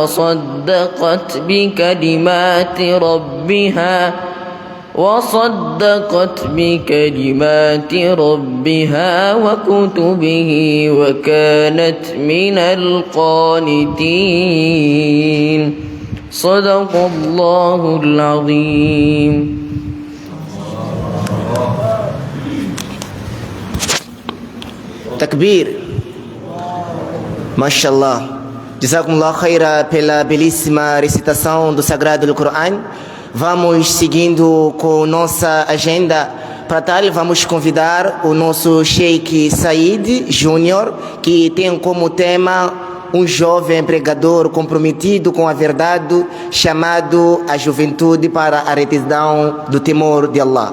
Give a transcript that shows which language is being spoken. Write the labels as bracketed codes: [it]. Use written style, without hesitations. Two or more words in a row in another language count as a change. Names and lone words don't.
[ar] وصدقت بكلمات ربها وكتبه وكانت من القانتين صدق الله العظيم. Takbir. [pt] Mashallah. [ar] جزاكم الله خيرا [pt] pela belíssima recitação do Sagrado do Coran. Vamos seguindo com nossa agenda. Para tal, vamos convidar o nosso Sheikh Said Júnior, que tem como tema um jovem pregador comprometido com a verdade, chamado a juventude para a retidão do temor de Allah.